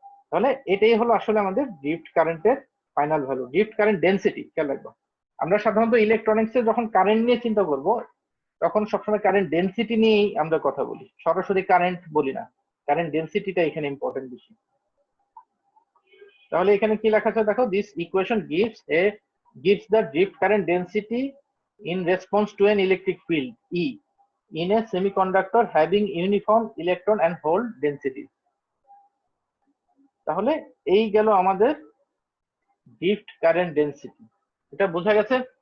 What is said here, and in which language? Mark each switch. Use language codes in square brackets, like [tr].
[bn] তাহলে এটাই হলো আসলে আমাদের ড্রিফট কারেন্টের final value, drift current density. খেয়াল রাখবো, আমরা সাধারণত ইলেকট্রনিক্সে যখন কারেন্ট নিয়ে চিন্তা করব তখন সবসময় কারেন্ট ডেনসিটি নিয়েই আমরা কথা বলি, সরাসরি কারেন্ট বলি না। কারেন্ট ডেনসিটিটা এখানে ইম্পর্টেন্ট বেশি। তাহলে এখানে কি লেখা আছে দেখো, [en] This equation gives the drift current density in response to an electric field E in a semiconductor having uniform electron and hole density. [bn] তাহলে এই গেল আমাদের ড্রিফট কারেন্ট ডেনসিটি। এটা বোঝা গেছে?